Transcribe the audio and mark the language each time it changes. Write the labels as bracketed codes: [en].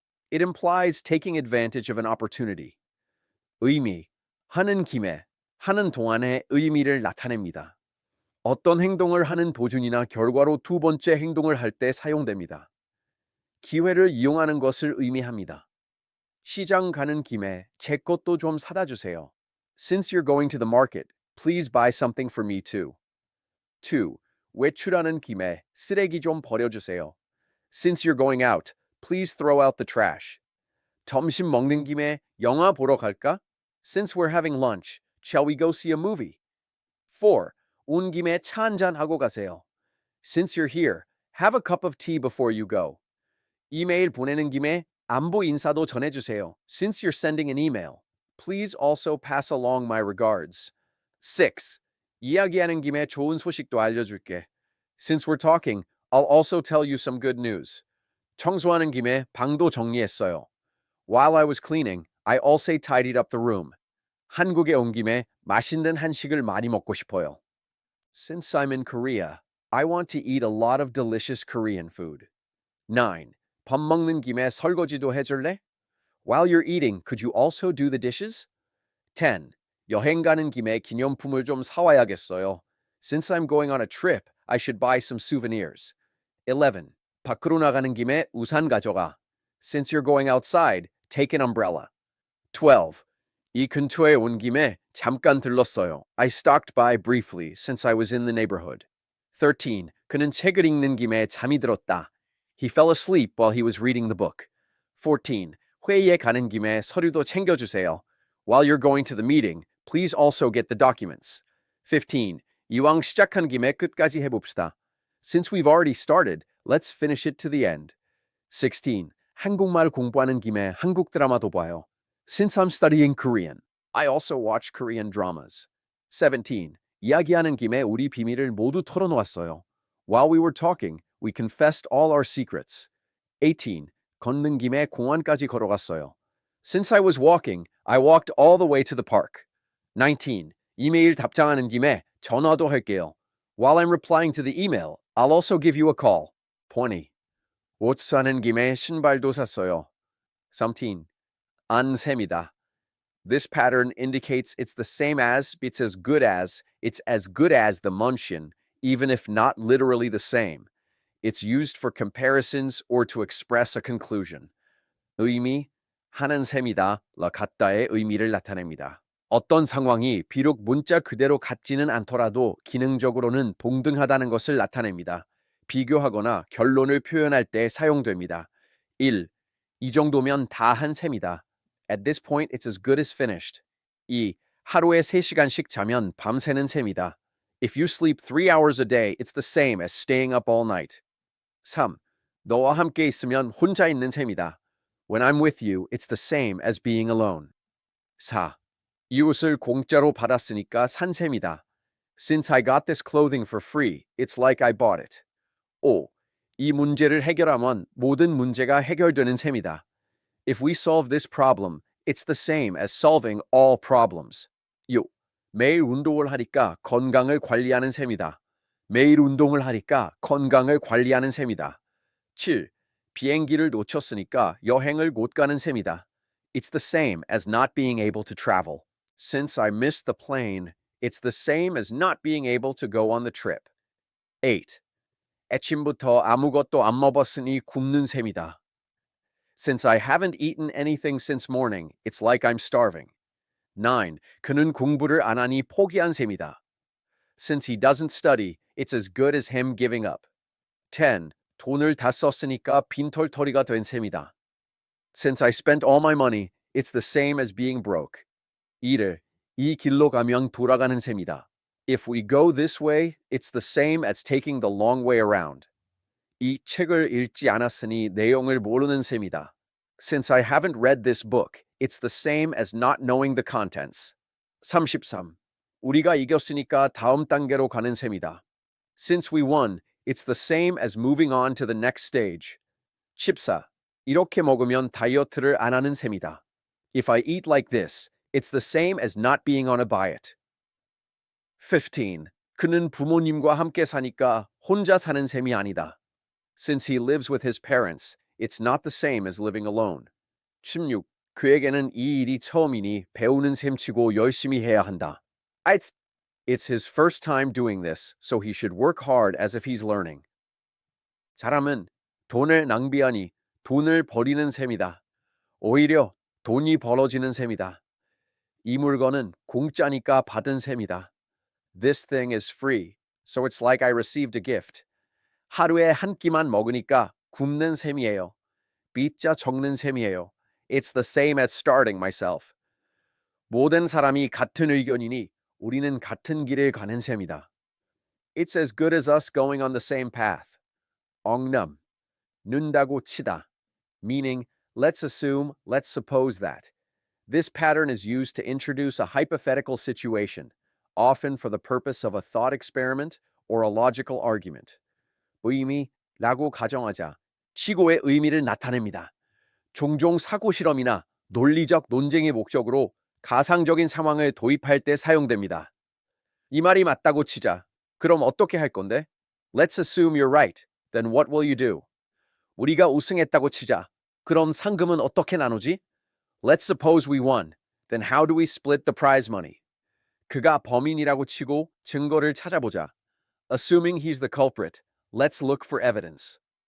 [en] It implies taking advantage of an opportunity. [ko] 의미, 하는 김에, 하는 동안의 의미를 나타냅니다. 어떤 행동을 하는 도중이나 결과로 두 번째 행동을 할 때 사용됩니다. 기회를 이용하는 것을 의미합니다. 시장 가는 김에 제 것도 좀 사다 주세요. [en] Since you're going to the market, please buy something for me too. 2. [ko] 외출하는 김에 쓰레기 좀 버려주세요. [en] Since you're going out, please throw out the trash. [ko] 점심 먹는 김에 영화 보러 갈까? [en] Since we're having lunch, shall we go see a movie? 4. [ko] 온 김에 차 한잔 하고 가세요. [en] Since you're here, have a cup of tea before you go. [ko] 이메일 보내는 김에 안부 인사도 전해주세요. [en] Since you're sending an email, please also pass along my regards. 6. [ko] 이야기하는 김에 좋은 소식도 알려줄게. [en] Since we're talking, I'll also tell you some good news. [ko] 청소하는 김에 방도 정리했어요. [en] While I was cleaning, I also tidied up the room. [ko] 한국에 온 김에 맛있는 한식을 많이 먹고 싶어요. [en] Since I'm in Korea, I want to eat a lot of delicious Korean food. 9. [ko] 밥 먹는 김에 설거지도 해줄래? [en] While you're eating, could you also do the dishes? 10. [ko] 여행 가는 김에 기념품을 좀 사와야겠어요. [en] Since I'm going on a trip, I should buy some souvenirs. 11. [ko] 밖으로 나가는 김에 우산 가져가. [en] Since you're going outside, take an umbrella. 12. [ko] 이 근처에 온 김에 잠깐 들렀어요. [en] I stopped by briefly since I was in the neighborhood. 13. [ko] 그는 책을 읽는 김에 잠이 들었다. [en] He fell asleep while he was reading the book. 14. [ko] 회의에 가는 김에 서류도 챙겨주세요. [en] While you're going to the meeting, please also get the documents. 15. [ko] 이왕 시작한 김에 끝까지 해봅시다. [en] Since we've already started, let's finish it to the end. 16. [ko] 한국말 공부하는 김에 한국 드라마도 봐요. [en] Since I'm studying Korean, I also watch Korean dramas. 17. [ko] 이야기하는 김에 우리 비밀을 모두 털어놓았어요. [en] While we were talking, we confessed all our secrets. 18. [ko] 걷는 김에 공원까지 걸어갔어요. [en] Since I was walking, I walked all the way to the park. 19. [ko] 이메일 답장하는 김에 전화도 할게요. [en] While I'm replying to the email, I'll also give you a call. 20. [ko] 옷 사는 김에 신발도 샀어요. 13. 안 셉니다. [en] This pattern indicates it's the same as, it's as good as the Munshin, even if not literally the same. It's used for comparisons or to express a conclusion. [ko] 의미, 하는 셈이다, 라 같다의 의미를 나타냅니다. 어떤 상황이 비록 문자 그대로 같지는 않더라도 기능적으로는 동등하다는 것을 나타냅니다. 비교하거나 결론을 표현할 때 사용됩니다. 1. 이 정도면 다 한 셈이다. [en] At this point, it's as good as finished. 2. [ko] 하루에 3시간씩 자면 밤새는 셈이다. [en] If you sleep 3 hours a day, it's the same as staying up all night. 3. [ko] 너와 함께 있으면 혼자 있는 셈이다. [en] When I'm with you, it's the same as being alone. 4. [ko] 이 옷을 공짜로 받았으니까 산 셈이다. [en] Since I got this clothing for free, it's like I bought it. 5. [ko] 이 문제를 해결하면 모든 문제가 해결되는 셈이다. [en] If we solve this problem, it's the same as solving all problems. 6. [ko] 매일 운동을 하니까 건강을 관리하는 셈이다. 매일 운동을 하니까 건강을 관리하는 셈이다. [en] 7. [ko] 비행기를 놓쳤으니까 여행을 못 가는 셈이다. [en] It's the same as not being able to travel. Since I missed the plane, it's the same as not being able to go on the trip. 8. [ko] 아침부터 아무것도 안 먹었으니 굶는 셈이다. [en] Since I haven't eaten anything since morning, it's like I'm starving. 9. [ko] 그는 공부를 안 하니 포기한 셈이다. [en] Since he doesn't study, it's as good as him giving up. 10. [ko] 돈을 다 썼으니까 빈털터리가 된 셈이다. [en] Since I spent all my money, it's the same as being broke. 1. [ko] 이 길로 가면 돌아가는 셈이다. [en] If we go this way, it's the same as taking the long way around. [ko] 이 책을 읽지 않았으니 내용을 모르는 셈이다. [en] Since I haven't read this book, it's the same as not knowing the contents. 33. [ko] 우리가 이겼으니까 다음 단계로 가는 셈이다. [en] Since we won, it's the same as moving on to the next stage. 14. [ko] 이렇게 먹으면 다이어트를 안 하는 셈이다. [en] If I eat like this, it's the same as not being on a diet. 15. [ko] 그는 부모님과 함께 사니까 혼자 사는 셈이 아니다. [en] Since he lives with his parents, it's not the same as living alone. 16. [ko] 그에게는 이 일이 처음이니 배우는 셈치고 열심히 해야 한다. [en] It's his first time doing this, so he should work hard as if he's learning. [ko] 사람은 돈을 낭비하니 돈을 버리는 셈이다. 오히려 돈이 벌어지는 셈이다. 이 물건은 공짜니까 받은 셈이다. [en] This thing is free, so it's like I received a gift. [ko] 하루에 한 끼만 먹으니까 굶는 셈이에요. 빚자 적는 셈이에요. [en] It's the same as starting myself. [ko] 모든 사람이 같은 의견이니 우리는 같은 길을 가는 셈이다. [en] It's as good as us going on the same path. [ko] 엉남, 는다고 치다, [en] meaning let's assume, let's suppose that. This pattern is used to introduce a hypothetical situation, often for the purpose of a thought experiment or a logical argument. [ko] 의미라고 가정하자 치고의 의미를 나타냅니다. 종종 사고 실험이나 논리적 논쟁의 목적으로 가상적인 상황을 도입할 때 사용됩니다. 이 말이 맞다고 치자. 그럼 어떻게 할 건데? [en] Let's assume you're right. Then what will you do? [ko] 우리가 우승했다고 치자. 그럼 상금은 어떻게 나누지? [en] Let's suppose we won. Then how do we split the prize money? [ko] 그가 범인이라고 치고 증거를 찾아보자. [en] Assuming he's the culprit, let's look for evidence.